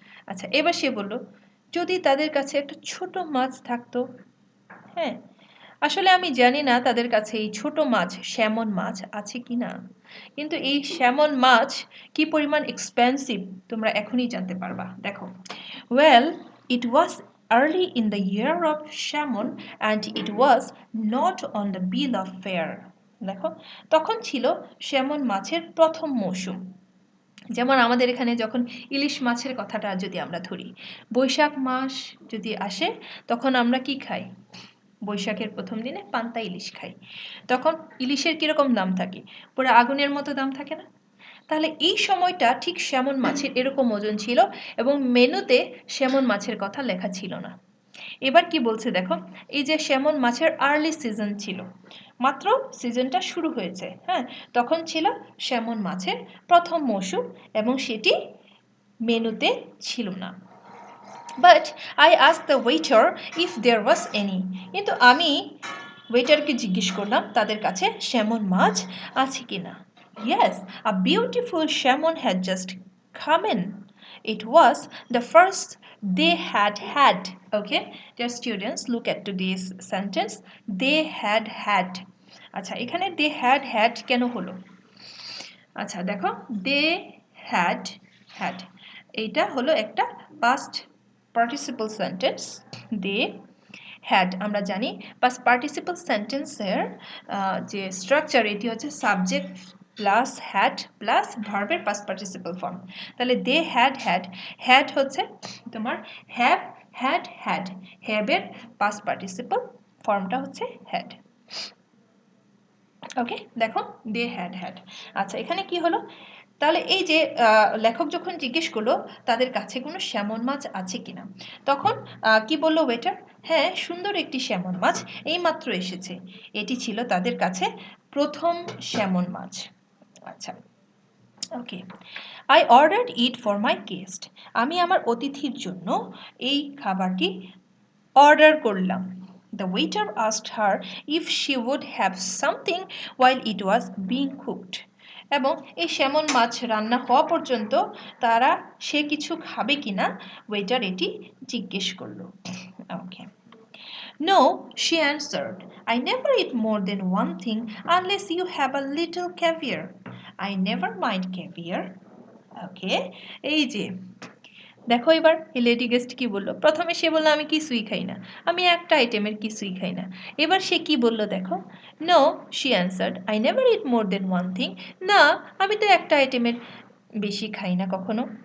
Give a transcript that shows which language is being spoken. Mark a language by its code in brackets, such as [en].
[bn] আচ্ছা, এবার সে বলল যদি তাদের কাছে একটা ছোট মাছ থাকতো। হ্যাঁ, আসলে আমি জানি না তাদের কাছে এই ছোট মাছ স্যামন মাছ আছে কি না, কিন্তু এই স্যামন মাছ কি পরিমাণ এক্সপেন্সিভ তোমরা এখনই জানতে পারবা। [en] দেখো, well it was early in the year of salmon and it was not on the bill of fare. [bn] দেখো, তখন ছিল স্যামন মাছের প্রথম মৌসুম। যেমন আমাদের এখানে যখন ইলিশ মাছের কথাটা যদি আমরা ধরি, বৈশাখ মাস যদি আসে তখন আমরা কি খাই, বৈশাখের প্রথম দিনে পান্তা ইলিশ খাই, তখন ইলিশের কীরকম দাম থাকে, পুরো আগুনের মতো দাম থাকে না। তাহলে এই সময়টা ঠিক স্যামন মাছের এরকম ওজন ছিল, এবং মেনুতে স্যামন মাছের কথা লেখা ছিল না। এবার কি বলছে দেখো, এই যে স্যামন মাছের আর্লি সিজন ছিল, মাত্র সিজনটা শুরু হয়েছে, হ্যাঁ, তখন ছিল স্যামন মাছের প্রথম মৌসুম, এবং সেটি মেনুতে ছিল না। [en] but I asked the waiter if there was any, [bn] কিন্তু আমি ওয়েটারকে জিজ্ঞেস করলাম তাদের কাছে স্যামন মাছ আছে কি না। [en] Yes, a beautiful salmon had just come in. It was the first they had had. Okay, dear students, look at today's sentence. They had had. [bn] আচ্ছা, এখানে [en] they had had [bn] কেন হলো? [en] আচ্ছা দেখো, they had had, [bn] এইটা হলো একটা [en] past participle sentence. [bn] they had, আমরা জানি past participle সেন্টেন্সের যে স্ট্রাকচার, এটি হচ্ছে সাবজেক্ট প্লাস হ্যাড প্লাস ভার্বের পাস্ট পার্টিসিপল ফর্ম। তাহলে দে হ্যাড হ্যাড, হ্যাড হচ্ছে তোমার have, had had, হ্যাভের past participle ফর্মটা হচ্ছে হ্যাড। ওকে, দেখো দে হ্যাড হ্যাড। আচ্ছা, এখানে কি হলো, তাহলে এই যে লেখক যখন জিজ্ঞেস করলো তাদের কাছে কোনো স্যামন মাছ আছে কিনা, তখন কি বললো ওয়েটার, হ্যাঁ, সুন্দর একটি স্যামন মাছ এইমাত্র এসেছে, এটি ছিল তাদের কাছে প্রথম স্যামন মাছ। আচ্ছা, ওকে, [en] I ordered it for my guest, [bn] আমি আমার অতিথির জন্য এই খাবারটি অর্ডার করলাম। [en] The waiter asked her if she would have something while it was being cooked. [bn] এবং এই স্যামন মাছ রান্না হওয়া পর্যন্ত সে কিছু খাবে কিনা ওয়েটার এটি জিজ্ঞেস করলো। [en] Okay, No, she answered. I never eat more than one thing unless you have a little caviar. I never mind caviar. [bn] Okay, এই যে দেখো, এবার এই লেডি গেস্ট কি বললো, প্রথমে সে বললো আমি কিছুই খাই না, আমি একটা আইটেমের কিছুই খাই না। এবার সে কি বললো দেখো, [en] no she answered I never eat more than one thing, [bn] না আমি তো একটা আইটেমের বেশি খাই না কখনো।